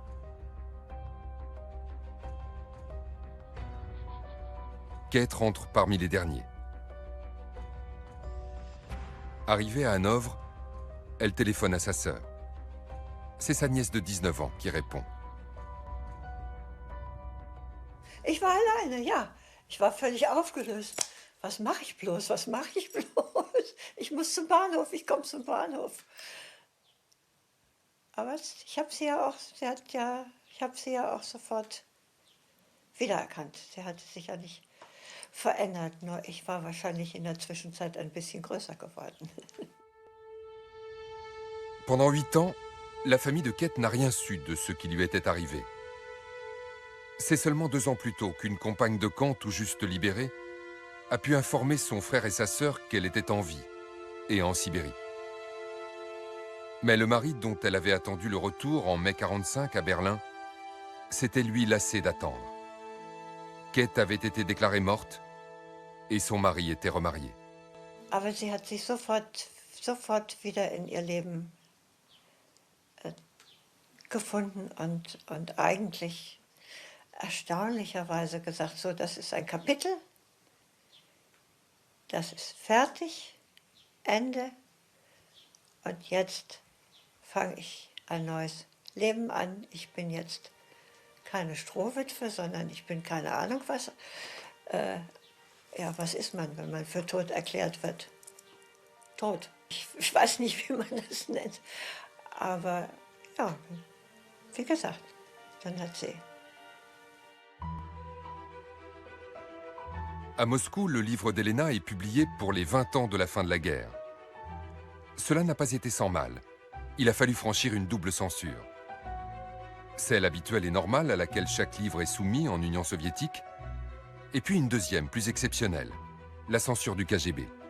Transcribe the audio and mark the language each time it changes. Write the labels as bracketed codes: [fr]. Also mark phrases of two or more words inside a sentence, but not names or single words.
[fr] Kate rentre parmi les derniers. Arrivée à Hanovre, elle téléphone à sa sœur. C'est sa nièce de 19 ans qui répond. [de] Ich war alleine, ja. Ich war völlig aufgelöst. Was mache ich bloß? Was mache ich bloß? Ich muss zum Bahnhof, ich komme zum Bahnhof. Aber ich habe sie ja auch, ich habe sie ja auch sofort wiedererkannt. Sie hatte sich ja nicht verändert, nur ich war wahrscheinlich in der Zwischenzeit ein bisschen größer geworden. [fr] Pendant 8 ans, la famille de Kate n'a rien su de ce qui lui était arrivé. C'est seulement 2 ans plus tôt qu'une compagne de camp tout juste libérée a pu informer son frère et sa sœur qu'elle était en vie et en Sibérie. Mais le mari dont elle avait attendu le retour en mai 1945 à Berlin s'était lui lassé d'attendre. Kate avait été déclarée morte et son mari était remarié. [de] Aber sie hat sich sofort wieder in ihr Leben gefunden und eigentlich erstaunlicherweise gesagt, so, das ist ein Kapitel, das ist fertig, Ende, und jetzt fange ich ein neues Leben an. Ich bin jetzt keine Strohwitwe, sondern ich bin keine Ahnung was. Ja, was ist man, wenn man für tot erklärt wird? Tot. Ich weiß nicht, wie man das nennt. Aber ja, wie gesagt, dann hat sie. [fr] À Moscou, le livre d'Elena est publié pour les 20 ans de la fin de la guerre. Cela n'a pas été sans mal. Il a fallu franchir une double censure. Celle habituelle et normale à laquelle chaque livre est soumis en Union soviétique, et puis une deuxième, plus exceptionnelle, la censure du KGB.